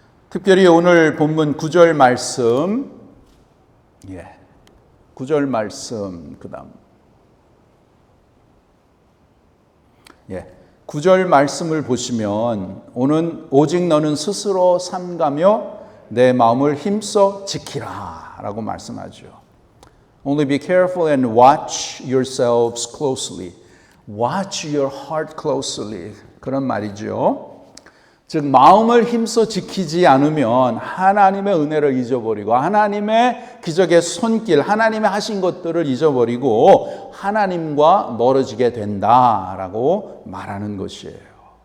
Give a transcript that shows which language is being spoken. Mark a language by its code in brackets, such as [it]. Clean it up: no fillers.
[ko] 특별히 오늘 본문 9절 말씀, 9절 말씀, 그 다음 9절 말씀을 보시면 오직 너는 스스로 삼가며 내 마음을 힘써 지키라 라고 말씀하죠. [en] Only be careful and watch yourselves closely. Watch your heart closely. [ko] 그런 말이죠. 즉 마음을 힘써 지키지 않으면 하나님의 은혜를 잊어버리고 하나님의 기적의 손길, 하나님의 하신 것들을 잊어버리고 하나님과 멀어지게 된다라고 말하는 것이에요.